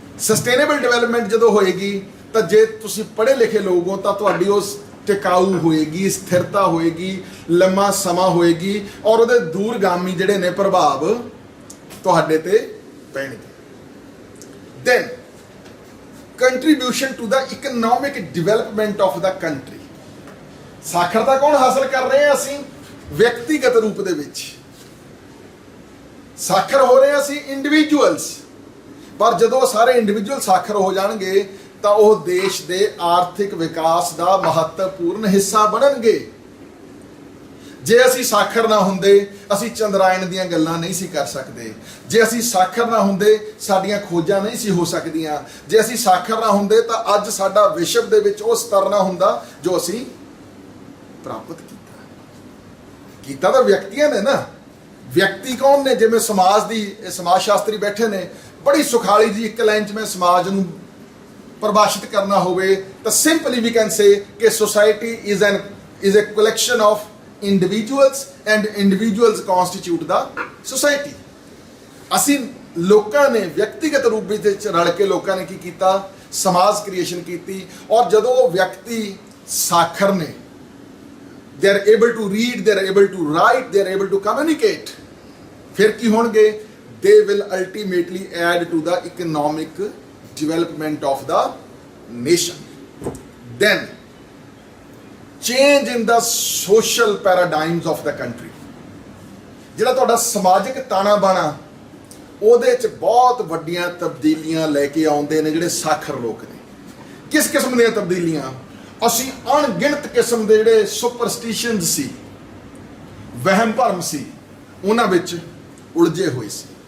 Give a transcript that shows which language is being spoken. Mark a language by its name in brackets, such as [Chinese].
[English] Sustainable development [Punjabi] ਜਦੋਂ ਹੋਏਗੀ ਤਾਂ ਜੇ ਤੁਸੀਂ ਪੜ੍ਹੇ ਲਿਖੇ ਲੋਕ ਹੋ ਤਾਂ ਤੁਹਾਡੀ ਉਸ ਟਿਕਾਊ ਹੋਏਗੀ, ਸਥਿਰਤਾ ਹੋਏਗੀ, ਲੰਮਾ ਸਮਾਂ ਹੋਏਗੀ, ਔਰ ਉਹਦੇ ਦੂਰਗਾਮੀ ਜਿਹੜੇ ਨੇ ਪ੍ਰਭਾਵ ਤੁਹਾਡੇ ਤੇ ਪੈਣਗੇ। [English] Then contribution to the economic development of the country. [Punjabi] ਸਾਖਰਤਾ ਕੌਣ ਹਾਸਲ ਕਰ ਰਹੇ ਹਾਂ? ਅਸੀਂ ਵਿਅਕਤੀਗਤ ਰੂਪ ਦੇ ਵਿੱਚ ਸਾਖਰ ਹੋ ਰਹੇ ਹਾਂ, ਅਸੀਂ ਇੰਡੀਵਿਜੂਅਲਸ। ਪਰ ਜਦੋਂ ਸਾਰੇ ਇੰਡੀਵਿਜੂਅਲ ਸਾਖਰ ਹੋ ਜਾਣਗੇ ਤਾਂ ਉਹ ਦੇਸ਼ ਦੇ ਆਰਥਿਕ ਵਿਕਾਸ ਦਾ ਮਹੱਤਵਪੂਰਨ ਹਿੱਸਾ ਬਣਨਗੇ। ਜੇ ਅਸੀਂ ਸਾਖਰ ਨਾ ਹੁੰਦੇ, ਅਸੀਂ ਚੰਦਰਾਇਣ ਦੀਆਂ ਗੱਲਾਂ ਨਹੀਂ ਸੀ ਕਰ ਸਕਦੇ। ਜੇ ਅਸੀਂ ਸਾਖਰ ਨਾ ਹੁੰਦੇ, ਸਾਡੀਆਂ ਖੋਜਾਂ ਨਹੀਂ ਸੀ ਹੋ ਸਕਦੀਆਂ। ਜੇ ਅਸੀਂ ਸਾਖਰ ਨਾ ਹੁੰਦੇ ਤਾਂ ਅੱਜ ਸਾਡਾ ਵਿਸ਼ਵ ਦੇ ਵਿੱਚ ਉਹ ਸਤਰ ਨਾ ਹੁੰਦਾ ਜੋ ਅਸੀਂ ਪ੍ਰਾਪਤ ਕੀਤਾ ਤਾਂ ਵਿਅਕਤੀਆਂ ਨੇ ਨਾ। ਵਿਅਕਤੀ ਕੌਣ ਨੇ? ਜਿਵੇਂ ਸਮਾਜ ਸ਼ਾਸਤਰੀ ਬੈਠੇ ਨੇ, ਬੜੀ ਸੁਖਾਲੀ ਜੀ ਇੱਕ ਲਾਈਨ 'ਚ ਮੈਂ ਸਮਾਜ ਨੂੰ ਪਰਿਭਾਸ਼ਿਤ ਕਰਨਾ ਹੋਵੇ ਤਾਂ [English] Simply we can say ਕਿ society is a collection of individuals and individuals constitute the society. [Punjabi] ਅਸੀਂ ਲੋਕਾਂ ਨੇ ਵਿਅਕਤੀਗਤ ਰੂਪ ਵਿੱਚ ਰਲ ਕੇ ਲੋਕਾਂ ਨੇ ਕੀ ਕੀਤਾ? ਸਮਾਜ ਕ੍ਰੀਏਸ਼ਨ ਕੀਤੀ। ਔਰ ਜਦੋਂ ਉਹ ਵਿਅਕਤੀ ਸਾਖਰ ਨੇ, [English] they are able to read, they are able to write, they are able to communicate, [Punjabi] ਫਿਰ ਕੀ ਹੋਣਗੇ? [English] they will ultimately add to the economic development of the nation. Then change in the social paradigms of the country. [Punjabi] ਜਿਹੜਾ ਤੁਹਾਡਾ ਸਮਾਜਿਕ ਤਾਣਾ ਬਾਣਾ, ਉਹਦੇ 'ਚ ਬਹੁਤ ਵੱਡੀਆਂ ਤਬਦੀਲੀਆਂ ਲੈ ਕੇ ਆਉਂਦੇ ਨੇ ਜਿਹੜੇ ਸਾਖਰ ਲੋਕ ਨੇ। ਕਿਸ ਕਿਸਮ ਦੀਆਂ ਤਬਦੀਲੀਆਂ? ਅਸੀਂ ਅਣਗਿਣਤ ਕਿਸਮ ਦੇ ਜਿਹੜੇ ਸੁਪਰਸਟੀਸ਼ਨਸ ਸੀ, ਵਹਿਮ ਭਰਮ ਸੀ, ਉਹਨਾਂ ਵਿੱਚ ਉਲਝੇ ਹੋਏ ਸੀ।